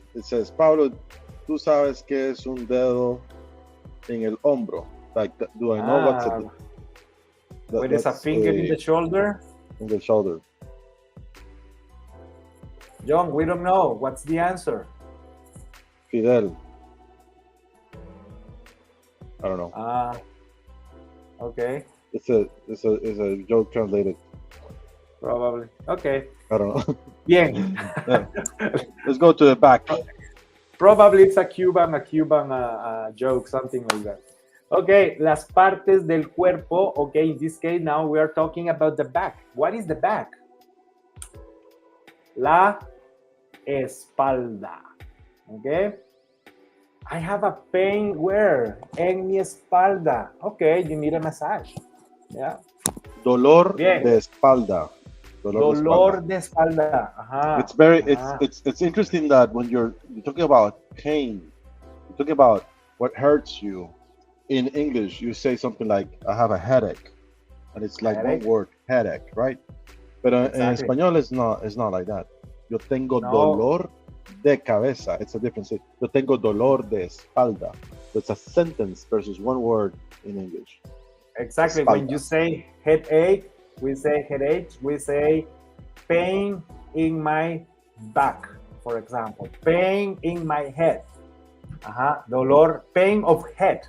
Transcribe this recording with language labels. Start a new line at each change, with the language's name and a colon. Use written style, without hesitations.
English: It says,
Spanish: Pablo, ¿tú sabes qué es un dedo en el hombro?
English: Like, do I know what's what is a finger in the shoulder? In the shoulder. John, we don't know. What's the answer? Fidel. I don't know. Okay. It's a joke translated. Probably. Okay. I don't know.
Spanish: Bien.
English: Yeah. Let's go to the back. Probably it's a Cuban joke, something like that.
Spanish: Okay, las partes del cuerpo.
English: Okay, in this case now we are talking about the back. What is the back?
Spanish: La espalda. Okay.
English: I have a pain where?
Spanish: En mi espalda.
English: Okay, you need a massage. Yeah.
Spanish: Dolor Bien. de espalda. Dolor de espalda. Ajá.
English: It's very Ajá. it's interesting that when you're talking about pain, you're talking about what hurts you. In English, you say something like "I have a headache," and it's like Headache. one word, headache, right? But in Exactly. español, it's not like that.
Spanish: Yo tengo No. dolor de cabeza.
English: It's a difference.
Spanish: Yo tengo dolor de espalda.
English: So it's a sentence versus one word in English. Exactly.
Spanish: Espalda.
English: When you say headache, we say headache. We say pain in my back, for example. Pain in my head. Ajá. Dolor, pain of head.